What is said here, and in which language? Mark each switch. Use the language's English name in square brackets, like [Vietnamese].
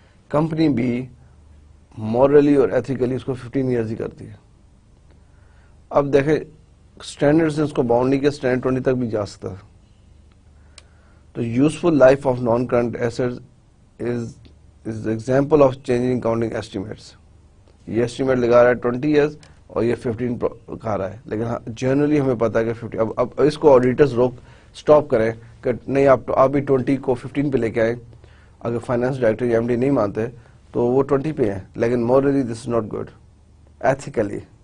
[Urdu] Company B morally اور ethically اس کو 15 years ہی کرتی ہے. اب دیکھیں اسٹینڈرڈ سے اس کو باؤنڈ نہیں کیا, اسٹینڈرڈ 20 تک بھی جا سکتا ہے. تو [English] Useful life of non current assets is is the example of changing accounting estimates. [Urdu] یہ estimate لگا رہا ہے 20 years اور یہ 15 کھا رہا ہے, لیکن جنرلی ہمیں پتا ہے کہ 50. اب اس کو آڈیٹرز روک اسٹاپ کریں کہ نہیں آپ بھی 20 کو 15 پہ لے کے آئیں. اگر فائنانس ڈائریکٹر یا ایم ڈی نہیں مانتے تو وہ 20 پہ ہیں, لیکن morally [English] this is not good [Urdu] ethically.